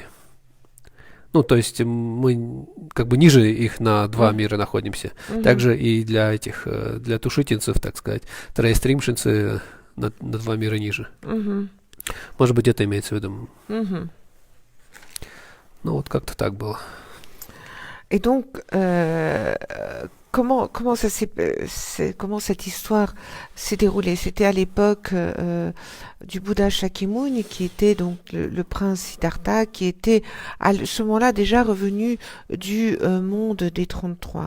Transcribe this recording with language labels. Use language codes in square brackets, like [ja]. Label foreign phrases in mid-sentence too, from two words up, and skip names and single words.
[ru] Ну, то есть мы как бы ниже их на два мира находимся. Также и для этих, для тушитинцев, так сказать, трейстримшинцы на два мира ниже. Может быть, это имеется в виду. Ну, вот как-то так было. [fr] Et donc, comment cette histoire s'est déroulée? C'était à l'époque du Bouddha Shakyamuni, qui était donc le prince Siddhartha, qui était à ce moment-là déjà revenu du monde des 33.